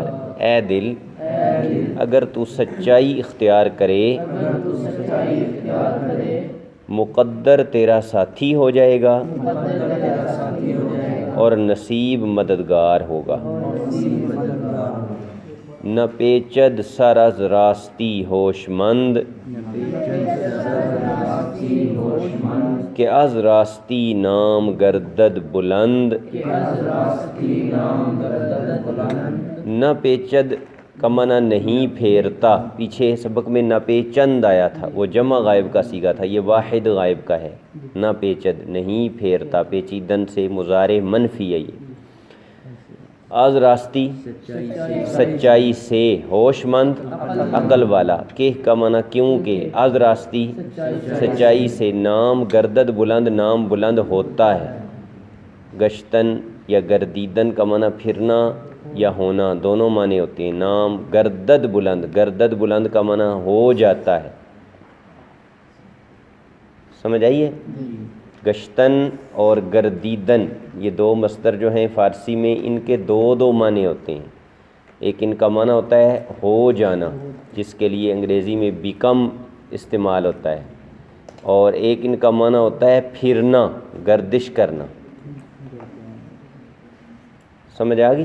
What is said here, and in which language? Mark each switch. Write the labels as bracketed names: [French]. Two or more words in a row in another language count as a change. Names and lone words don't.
[Urdu] اے دل اگر تو سچائی اختیار کرے، مقدر تیرا ساتھی ہو جائے گا اور نصیب مددگار ہوگا۔ [Persian] نہ پیچد سر از راستی ہوش مند، کہ از راستی نام گردد بلند۔ نہ پیچد [Urdu] کا معنی نہیں پھیرتا، پیچھے سبق میں [Persian] نہ پیچند [Urdu] آیا تھا، وہ جمع غائب کا صیغہ تھا، یہ واحد غائب کا ہے۔ [Persian] نہ پیچد [Urdu] نہیں پھیرتا، پیچیدن سے مضارع منفی ہے یہ۔ [Persian] از راستی [Urdu] سچائی سے، ہوش مند عقل والا، کہ کا معنی کیوں کہ، [Persian] از راستی [Urdu] سچائی سے، [Persian] نام گردد بلند [Urdu] نام بلند ہوتا ہے۔ گشتن یا گردیدن کا معنی پھرنا یا ہونا، دونوں معنی ہوتے ہیں۔ [Persian] نام گردد بلند، گردد بلند [Urdu] کا معنی ہو جاتا ہے، سمجھ آئیے؟ گشتن اور گردیدن یہ دو مصدر جو ہیں فارسی میں، ان کے دو معنی ہوتے ہیں۔ ایک ان کا معنی ہوتا ہے ہو جانا، جس کے لیے انگریزی میں بیکم استعمال ہوتا ہے، اور ایک ان کا معنی ہوتا ہے پھرنا، گردش کرنا، سمجھ آ گئی؟